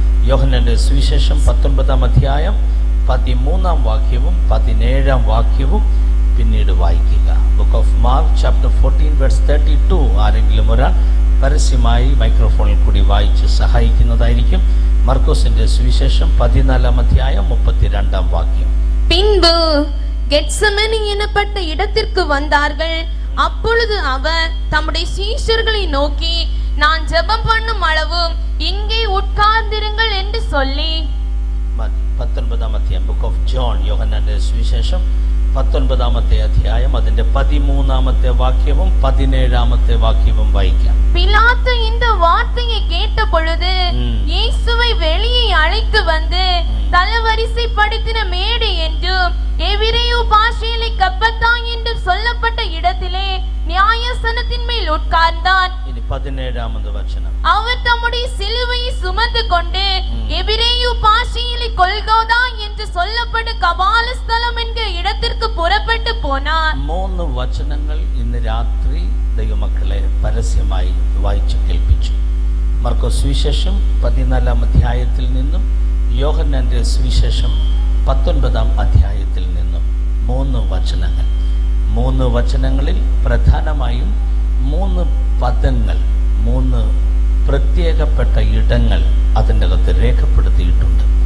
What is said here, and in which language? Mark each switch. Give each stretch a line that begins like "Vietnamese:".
Malayalam: യോഹന്നാന്റെ സുവിശേഷം 19-ാം അധ്യായം 13-ാം വാക്യവും 17-ാം വാക്യവും പിന്നീട് വായിക്കുക. Book off mark chapter 14 verse 32 ആരെങ്കിലും ഒരാൾ പരസ്യമായി മൈക്രോഫോണിൽ കൂടി വായിച്ച് സഹായിക്കുന്നതായിരിക്കും. മർക്കോസിന്റെ സുവിശേഷം 14-ാം അധ്യായം 32-ാം വാക്യം.
Tamil: பின்பு கெத்செமனி எனப்பட்ட இடத்திற்கு வந்தார்கள். அப்பொழுது அவர் தம்முடைய சீஷர்களை நோக்கி, நான் ஜெபம் பண்ணும் அளவு இங்கே உட்கார்ந்திருங்கள் என்று சொல்லி.
Malayalam: 19-ാം അധ്യായം ബുക്ക് ഓഫ് ജോൺ, യോഹന്നാന്റെ സുവിശേഷം 19-ാമത്തെ അധ്യായം അതിന്റെ 13-ാമത്തെ വാക്യവും 17-ാമത്തെ വാക്യവും വായിക്കാം.
Tamil: பிலாத்து இந்த வார்த்தையை கேட்ட பொழுது இயேசுவை வெளியே அழைத்து வந்து தலவரிசைப்படுத்தின மேடை என்று எபிரேய பாஷையிலே கப்பத்தா என்று சொல்லப்பட்ட இடத்திலே நியாயாசனத்தின் மேல் உட்கார்ந்தார். இனி 17-ாமது வசனம். அவர் தம்முடைய சிலுவையை சுமந்து கொண்டு எபிரேய பாஷையிலே கொல்கோதா என்று சொல்லப்பட்ட கபால ஸ்தலம் என்கிற இடத்திற்கு புறப்பட்டு போனார்.
Malayalam: 3 വചനങ്ങൾ ഇന്ന് രാത്രി ദൈവമക്കളെ പരസ്യമായി വായിച്ചു കേൾപ്പിച്ചു. മർക്കോസ് സുവിശേഷം 14-ാം അധ്യായത്തിൽ നിന്നും യോഹന്നാന്റെ സുവിശേഷം 19-ാം അധ്യായത്തിൽ നിന്നും 3 വചനങ്ങൾ. 3 വചനങ്ങളിൽ പ്രധാനമായും 3 പദങ്ങൾ, 3 പ്രത്യേകപ്പെട്ട ഇടങ്ങൾ അതിൻ്റെ അകത്ത് രേഖപ്പെടുത്തിയിട്ടുണ്ട്.